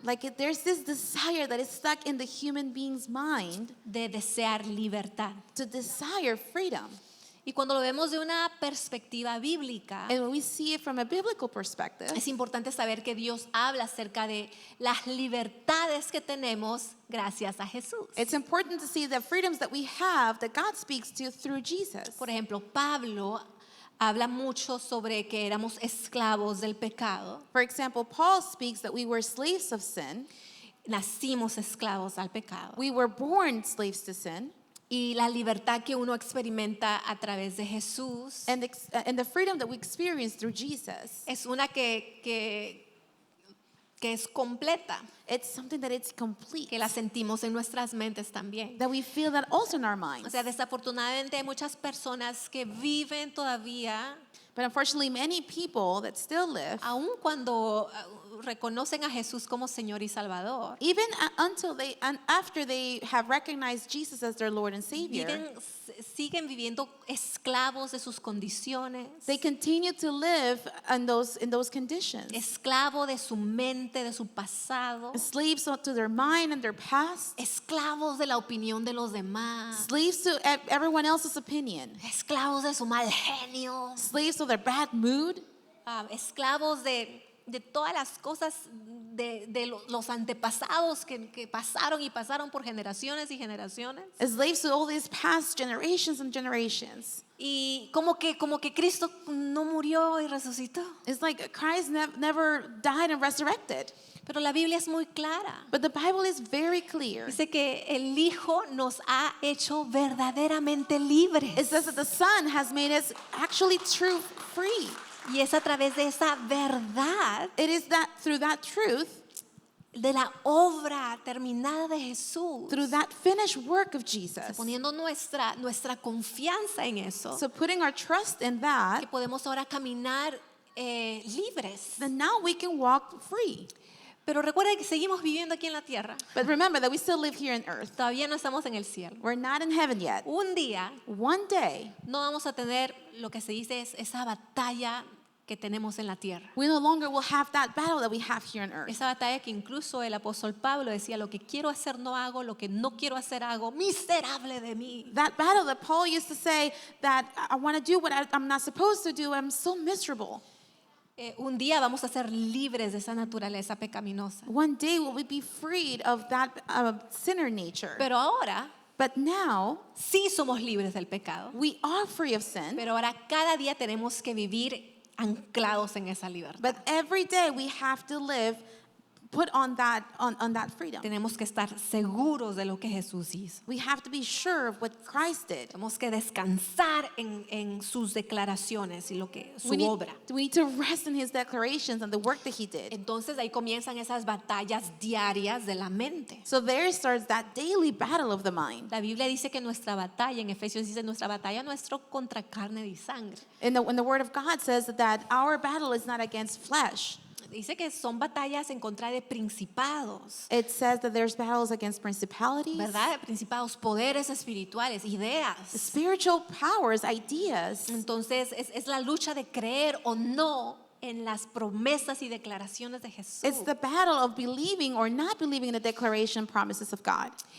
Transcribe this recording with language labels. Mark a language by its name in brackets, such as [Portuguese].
[English] Like there's this desire that is stuck in the human being's mind [Spanish] de desear libertad. [English] to desire freedom. [Spanish] Y cuando lo vemos de una perspectiva bíblica, [English] And when we see it from a biblical perspective, [Spanish] es importante saber que Dios habla acerca de las libertades que tenemos gracias a Jesús. [English] it's important to see the freedoms that we have that God speaks to through Jesus. [Spanish] Por ejemplo, Pablo habla mucho sobre que éramos esclavos del pecado. [English] For example, Paul speaks that we were slaves of sin. [Spanish] Nacimos esclavos al pecado. [English] We were born slaves to sin. [Spanish] Y la libertad que uno experimenta a través de Jesús [English] And the freedom that we experience through Jesus, [Spanish] es una que es completa, [English] it's something that it's complete, [Spanish] que la sentimos en nuestras mentes también. [English] that we feel that also in our [Spanish] O [English] minds. [Spanish] sea, desafortunadamente hay muchas personas que viven todavía, [English] But unfortunately, many people that still live, [Spanish] aun cuando reconocen a Jesús como Señor y Salvador, [English] even after they have recognized Jesus as their Lord and Savior, [Spanish] siguen viviendo esclavos de sus condiciones, [English] they continue to live in those conditions. [Spanish] esclavo de su mente, de su pasado, [English] Slaves to their mind and their past, [Spanish] esclavos de la opinión de los demás, [English] slaves to everyone else's opinion, [Spanish] esclavos de su mal genio, [English] slaves to their bad mood, [Spanish] esclavos de todas las cosas de los antepasados que pasaron y pasaron por generaciones y generaciones. [English] slaves to all these past generations and generations. [Spanish] Y como que Cristo no murió y resucitó. [English] It's like Christ never died and resurrected. [Spanish] Pero la Biblia es muy clara. [English] But the Bible is very clear. [Spanish] Dice que el Hijo nos ha hecho verdaderamente libres. [English] It says that the Son has made us actually true free. [Spanish] Y es a través de esa verdad, [English] It is that through that truth, [Spanish] de la obra terminada de Jesús, [English] through that finished work of Jesus. [Spanish] poniendo nuestra confianza en eso, [English] So putting our trust in [Spanish] que [English] that, [Spanish] podemos ahora caminar libres. [English] then now we can walk free. [Spanish] Pero recuerda que seguimos viviendo aquí en la tierra. [English] But remember that we still live here on earth. [Spanish] Todavía no estamos en el cielo. [English] We're not in heaven yet. [Spanish] Un día [English] One day, [Spanish] no vamos a tener lo que se dice es esa batalla que tenemos en la tierra. [English] we no longer will have that battle that we have here on earth. [Spanish] Esa batalla que incluso el apóstol Pablo decía, lo que quiero hacer no hago, lo que no quiero hacer hago, miserable de mí. [English] That battle that Paul used to say that I want to do what I'm not supposed to do, I'm so miserable. [Spanish] Un día vamos a ser libres de esa naturaleza pecaminosa. [English] One day will we be freed of that sinner nature. [Spanish] Pero ahora [English] But now [Spanish] sí somos libres del pecado. [English] we are free of sin. [Spanish] Pero ahora cada día tenemos que vivir anclados en esa libertad. [English] But every day we have to live put on that freedom. [Spanish] Tenemos que estar seguros de lo que Jesús hizo. [English] We have to be sure of what Christ did. [Spanish] Tenemos que descansar en sus declaraciones y su obra. [English] We need to rest in his declarations and the work that he did. [Spanish] Entonces ahí comienzan esas batallas diarias de la mente. [English] So there starts that daily battle of the mind. [Spanish] La Biblia dice que nuestra batalla, en Efesios dice, nuestra batalla no es contra carne y sangre. [English] And the word of God says that our battle is not against flesh. [Spanish] Dice que son batallas en contra de principados, [English] It says that there's battles against principalities, [Spanish] ¿verdad? Principados, poderes espirituales, ideas. [English] spiritual powers, ideas. [Spanish] Entonces es la lucha de creer o no en las promesas y declaraciones de Jesús. [English] It's the battle of believing or not believing in the declaration promises of God.